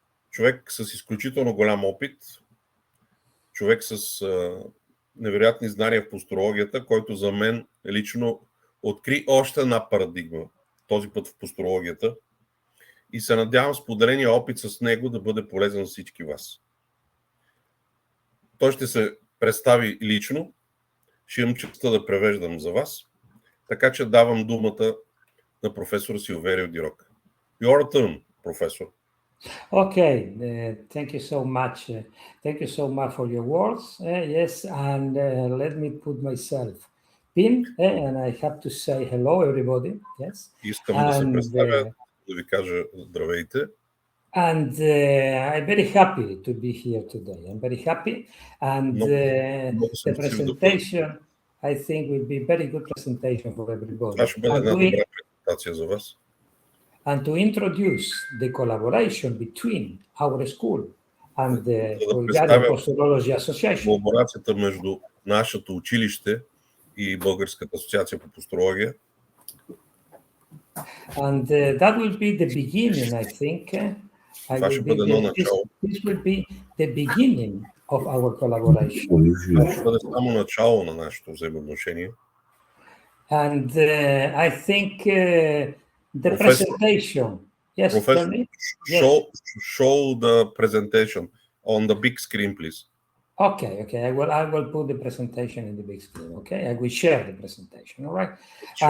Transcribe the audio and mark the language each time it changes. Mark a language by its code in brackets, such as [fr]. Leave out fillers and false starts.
[bg] Човек с изключително голям опит, човек с невероятни знания в посturологията, който за мен лично откри още една парадигма, този път в посturологията, и се надявам споделения опит с него да бъде полезен за всички вас. Той ще се представи лично, ще имам честта да превеждам за вас, така че давам думата на професор Силверио Ди Рока. [en] Your turn, професор. Okay, thank you so much. Thank you so much for your words. Yes, and let me put myself in, and I have to say hello, everybody. Yes. [bg] Искам да се представя, да ви кажа здравейте. [en] And I'm very happy to be here today. I'm very happy, and the presentation, I think, will be very good presentation for everybody. [bg] Това ще бъде една добра презентация за вас. [en] And to introduce the collaboration between our school and the Bulgarian Posturology Association. [bg] Колаборацията между нашето училище и Българската асоциация по посturология. [en] And that will be the beginning, I think. This will be the beginning of our collaboration. [bg] Това ще бъде само начало на нашето взаимоотношение. [en] And I think the presentation. Yes, Professor, show the presentation on the big screen, please. Okay. I will put the presentation in the big screen. Okay, I will share the presentation. All right. Sure.